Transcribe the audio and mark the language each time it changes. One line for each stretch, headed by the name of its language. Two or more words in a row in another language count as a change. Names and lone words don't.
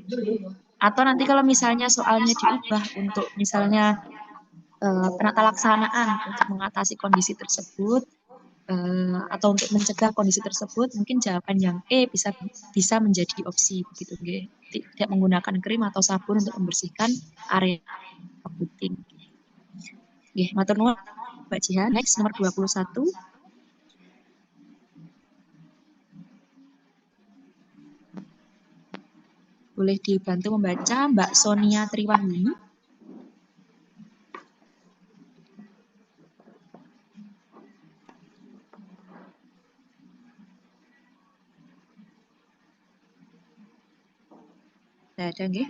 Indonesian: Atau nanti kalau misalnya soalnya diubah untuk misalnya penata laksanaan untuk mengatasi kondisi tersebut atau untuk mencegah kondisi tersebut, mungkin jawaban yang E bisa menjadi opsi begitu, nggih. Tidak menggunakan krim atau sabun untuk membersihkan area puting.
Javanese: Nggih, matur nuwun Mbak Jihan.
Indonesian: Next nomor 21. Boleh dibantu membaca Mbak Sonia Triwahyuni. Tidak ada, nggih.